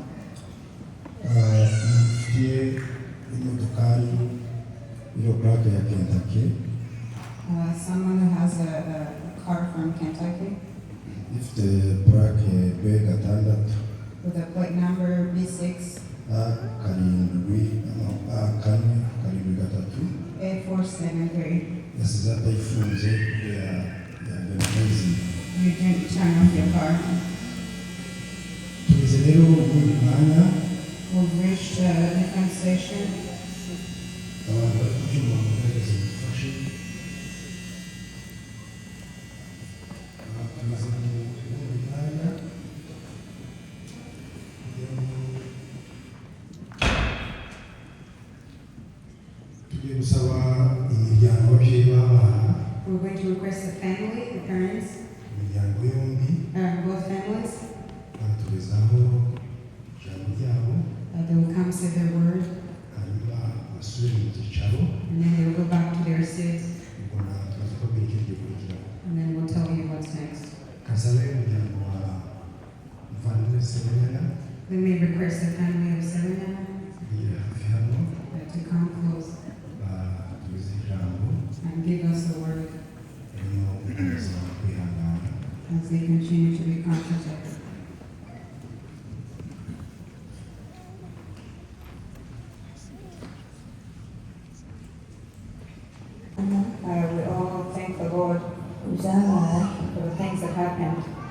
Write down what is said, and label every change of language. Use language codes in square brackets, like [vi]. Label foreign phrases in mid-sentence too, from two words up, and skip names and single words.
[en] Someone who has a car from Kentucky with a plate number B6 A473. You didn't turn off your car. We've reached a different translation. [rw] abantu bari kubyumva ngo mugerageze mudufashe tumaze mu mwanya kugira ngo tugiye gusaba imiryango ababyeyi b'abana [en] We're going to request the family, the parents, [rw] imiryango yombi [en] both families, [rw] bakatugezaho ijambo ryabo [en] they will come say their word, [rw] hanyuma basubire mu byicaro [en] and then they will go back to their seats, [rw] ubwo tukaza kubabwira ikindi gikurikiraho [en] and then we'll tell you what's next. [rw] kasabe umuryango wa muvandimwe semenyana [en] We may request the family of Serena [rw] kugira hafi hano [en] to come close [rw] batugize ijambo [en] and give us the word [rw] hanyuma gukomeza kwihangana [en] as they continue to be comforted. We all thank the Lord for the things that happened.